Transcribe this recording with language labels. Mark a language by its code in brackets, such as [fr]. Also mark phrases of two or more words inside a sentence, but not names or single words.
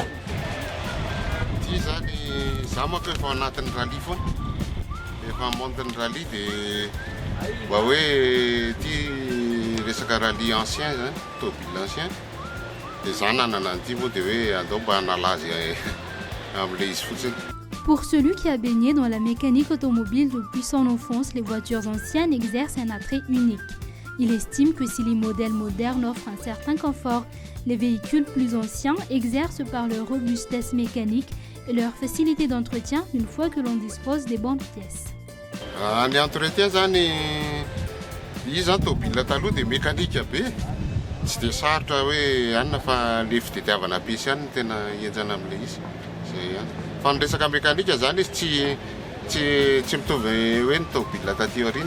[mg] Ty zany za manko efa anatin'ny rallye foana. Efa montin'ny rallye de mba hoe ty resaka [fr] rallye ancien [mg] zany, [fr] tômôbile ancien. [mg] De za nanana an'ity moa de hoe andao mba hanala azy amin'ilay izy fotsiny. [fr] Pour celui qui a baigné dans la mécanique automobile depuis son enfance, les voitures anciennes exercent un attrait unique. Il estime que si les modèles modernes offrent un certain confort, les véhicules plus anciens exercent par leur robustesse mécanique et leur facilité d'entretien une fois que l'on dispose des bonnes pièces. [mg] Ny entretien zany izy zany tômôbila taloha de mécanique be. Tsy de sarotra hoe anona fa le fitadiavana ampiasy ihany no tena enjana amin'ilay izy. Zay ihany. Fa ny resaka mécanique zany izy tsy mitovy hoe ny tômôbila taty aoriana.